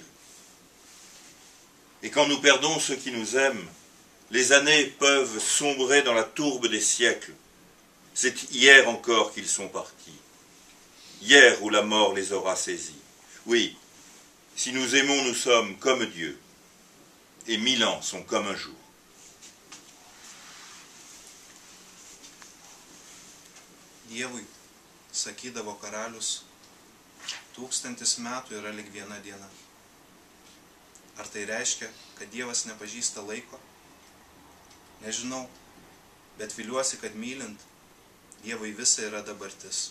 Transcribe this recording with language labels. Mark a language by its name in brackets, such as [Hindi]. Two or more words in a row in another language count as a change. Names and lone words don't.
[French] Et quand nous perdons ceux qui nous aiment, les années peuvent sombrer dans la tourbe des siècles. C'est hier encore qu'ils sont partis, hier où la mort les aura saisis. Oui, si nous aimons, nous sommes comme Dieu, et 1000 ans sont comme un jour. [Lithuanian] Dievui sakydavo karalius, 1000 metų yra lyg viena diena. Ar tai reiškia, kad Dievas nepažįsta laiko? Nežinau, bet viliuosi, kad mylint, Dievui visa yra dabartis.